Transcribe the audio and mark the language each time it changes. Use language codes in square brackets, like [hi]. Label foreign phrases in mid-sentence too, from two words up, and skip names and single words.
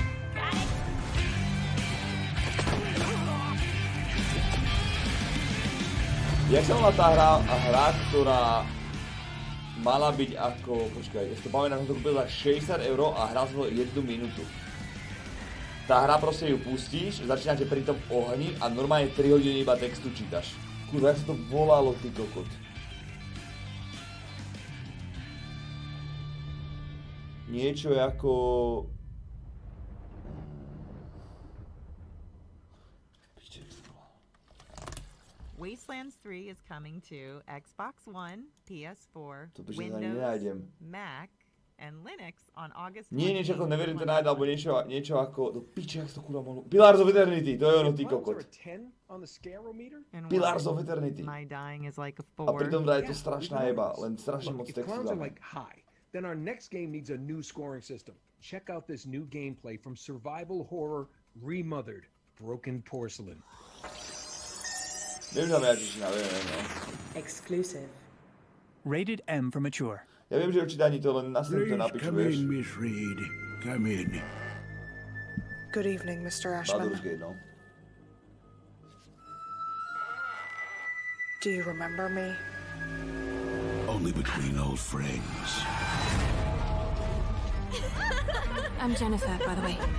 [en] Got it? [sk] Jak sa volá tá hra, ktorá mala byť ako, počkaj, ja si to pamätám, som to kúpil za 60 € a hral som to 1 minútu. Tá hra proste ju pustíš, začínate pri tom ohni a normálne 3 hodiny iba textu čítaš. Kurva, jak sa to volalo, ty kokot. Niečo ako... [en] Wastelands 3 is coming to Xbox One, PS4, [sk] Toto si [en] Windows, [sk] nenájdem. [en] Mac, and Linux on August 19th. [sk] Nie, niečo ako Neverwinter Night, alebo niečo ako... Do piče, jak to kurva mohlo... Pillars of Eternity, to je ono, ty kokot. Pillars of Eternity. [en] My dying is like a [sk] A 4. pritom je to strašná jeba, len strašne moc textu dáme. [en] Then our next game needs a new scoring system. Check out this new gameplay from survival horror Remothered, Broken Porcelain. [sk] Viem, že tam je jačičina, viem, no. [en] Exclusive. Rated M for mature. [sk] Ja viem, že určite ani to len nastavím to na piču, vieš. [en] Miss Reed. Come in. Good evening, Mr. Ashman. [sk] Baldur's Gate, no. [en] Do you remember me? Only between old friends. I'm Jennifer, by the way.